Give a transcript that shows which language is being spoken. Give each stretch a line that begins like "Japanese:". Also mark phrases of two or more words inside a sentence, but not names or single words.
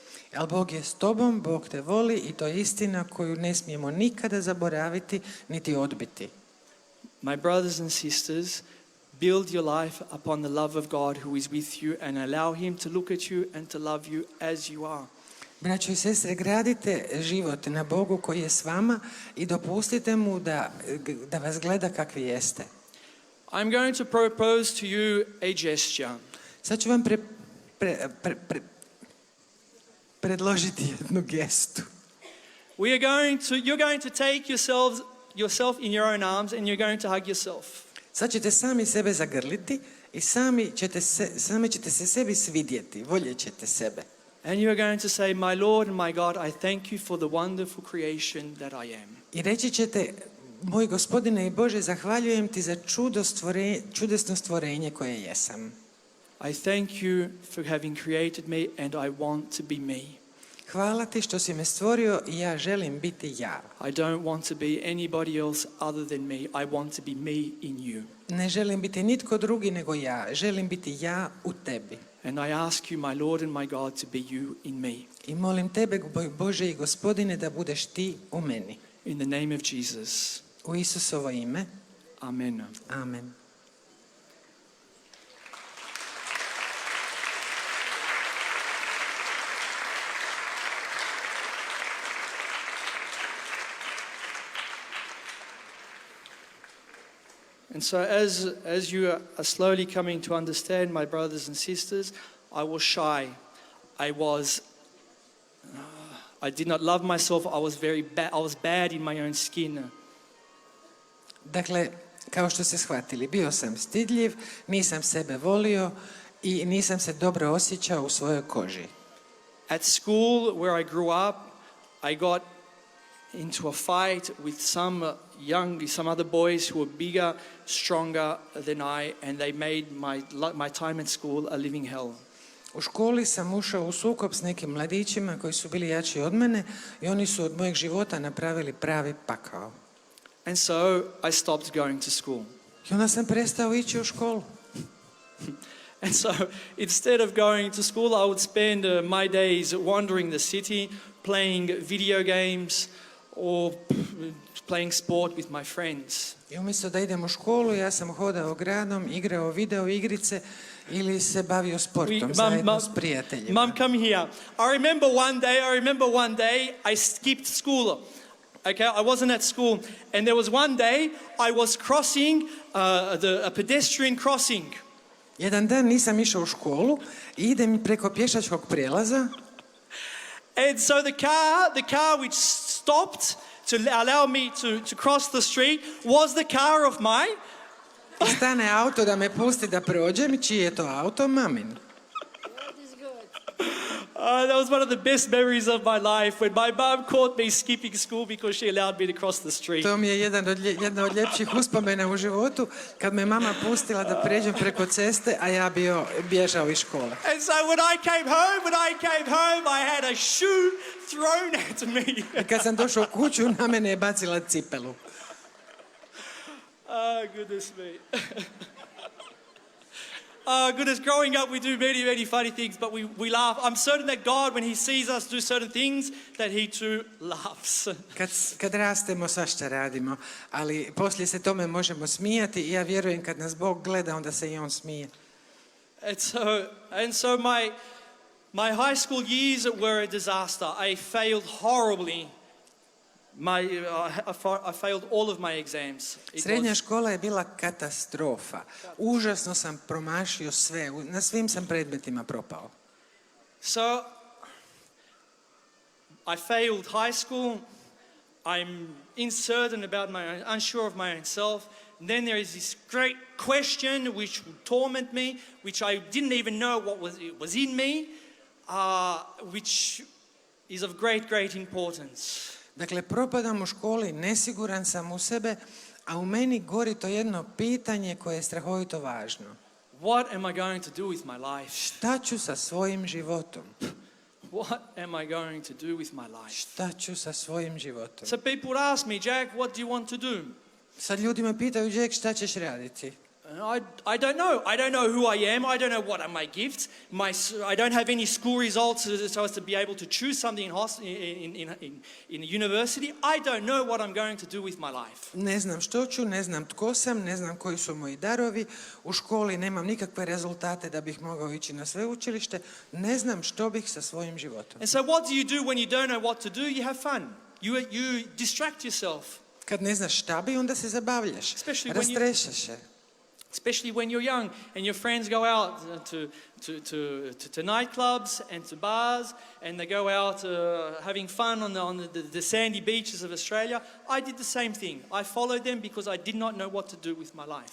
Croatian: Ali Bog je s tobom, Bog te voli i to je istina koju ne smijemo nikada zaboraviti niti odbiti.
English: My brothers and sisters, build your life upon the love of God who is with you and allow him to look at you and to love you as you are.
Croatian: Braćo i sestre, gradite život na Bogu koji je s vama i dopustite mu da vas gleda kakvi jeste.
English: I'm going to propose to you a gesture.
Croatian: Sad ću vam predložiti jednu gestu.
English: You're going to take yourself in your own arms and you're going to hug yourself.
Croatian: Sad ćete sami sebe zagrliti i sami ćete se sebi svidjeti, voljet ćete sebe.
English: And you are going to say, my Lord and my God, I thank you for the wonderful creation that I am.
Croatian: I reći ćete, moj Gospodine i Bože, zahvaljujem ti za čudesno stvorenje koje jesam.
English: I thank you for having created me and I want to be me.
Croatian: Hvala ti što si me stvorio i ja želim biti ja.
English: I don't want to be anybody else other than me. I want to be me in you.
Croatian: Ne želim biti nitko drugi nego ja. Želim biti ja u tebi.
English: And I ask you, my Lord and my God, to be you in me.
Croatian: I molim tebe, Bože i Gospodine, da budeš ti u meni.
English: In the name of Jesus.
Croatian: U Isusovo ime.
English: Amen.
Croatian: Amen.
English: And so as you are slowly coming to understand, my brothers and sisters, I was shy. I did not love myself. I was bad in my own skin.
Croatian: Dakle, kao što ste shvatili, bio sam stidljiv, nisam sebe volio i nisam se dobro osjećao u svojoj koži.
English: At school where I grew up, I got into a fight with some other boys who were bigger, stronger than I, and they made my time at school a living hell.
Croatian: U školi sam ušao u sukob s nekim mladićima koji su bili jači od mene i oni su od mojeg života napravili pravi pakao.
English: And so I stopped going to school.
Croatian: I onda sam prestao ići u školu.
English: And so instead of going to school, I would spend my days wandering the city, playing video games or playing sport with my friends.
Croatian: I umjesto da idem u školu, ja sam hodao gradom, igrao video igrice ili se bavio sportom zajedno s prijateljima.
English: Mom, come here. I remember one day I skipped school. Okay, I wasn't at school, and there was one day I was crossing a pedestrian crossing.
Croatian: Jedan dan nisam išao u školu i idem preko pješačkog prijelaza.
English: And so the car which stopped to allow me to cross the street was the car of mine.
Croatian: I stane auto da me pusti da prođem, čiji je to auto? Mamin.
English: That was one of the best memories of my life when my mum caught me skipping school because she allowed me to cross the street.
Croatian: To mi je jedna od ljepših uspomena u životu, kad me mama pustila da pređem preko ceste, a ja bježao iz škole.
English: And so when I came home, I had a shoe thrown at me.
Croatian: I kad sam došao u kuću, na mene je bacila cipelu.
English: Oh, goodness me. Oh, goodness, growing up we do many, many funny things, but we laugh. I'm certain that God, when he sees us do certain things, that he too laughs.
Croatian: Kad rastemo, svašta radimo, ali poslije se tome možemo smijati i ja vjerujem kad nas Bog gleda, onda se i on smije.
English: And so my high school years were a disaster. I failed horribly. I failed all of my exams.
Croatian: Srednja škola je bila katastrofa. Užasno sam promašio sve. Na svim sam predmetima propao.
English: So, I failed high school. I'm uncertain about unsure of my own self. And then there is this great question which would torment me, which I didn't even know what was in me, which is of great, great importance.
Croatian: Dakle, propadam u školi, nesiguran sam u sebe, a u meni gori to jedno pitanje koje je strahovito važno.
English: What am I going to do with my life?
Croatian: Šta ću sa svojim životom?
English: What am I going to do with my life?
Croatian: Šta ću sa svojim životom?
English: So people would ask me, Jack, what do you want to do?
Croatian: Sad ljudi me pitaju, Jack, šta ćeš raditi?
English: I don't know. I don't know who I am. I don't know what are my gifts. I don't have any school results so as to be able to choose something in a university. I don't know what I'm going to do with my life.
Croatian: Ne znam što ću, ne znam tko sam, ne znam koji su moji darovi. U školi nemam nikakve rezultate da bih mogao ići na sveučilište. Ne znam što bih sa svojim životom.
English: And so what do you do when you don't know what to do? You have fun. You distract yourself.
Croatian: Kad ne znaš šta bi, onda se zabavljaš. Rastrešaš se.
English: Especially when you're young and your friends go out to nightclubs and to bars and they go out having fun on the sandy beaches of Australia. I did the same thing. I followed them because I did not know what to do with my life.